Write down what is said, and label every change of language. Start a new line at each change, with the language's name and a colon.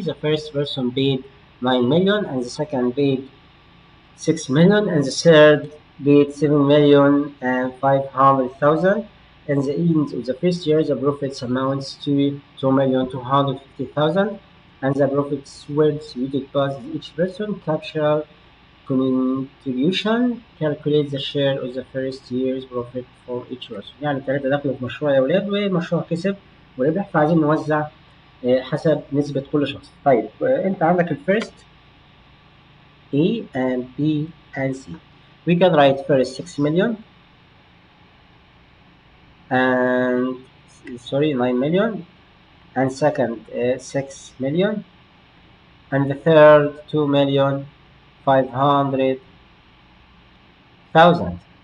English: The first person paid 9 million and the second paid 6 million and the third paid 7,500,000. And the end of the first year the profits amounts to 2,250,000 and the profits were distributed by each person. Capital contribution, calculate the share of the first year's profit for each person.
Arabic: يعني 3 دخلوا في مشروع يا ولاد والمشروع كسب وربح، فعايزين نوزع حسب نسبة كل شخص. طيب انت عندك الفيرست A and B and C.
English: We can write first 6 million and 9 million and second 6 million and the third 2,500,000.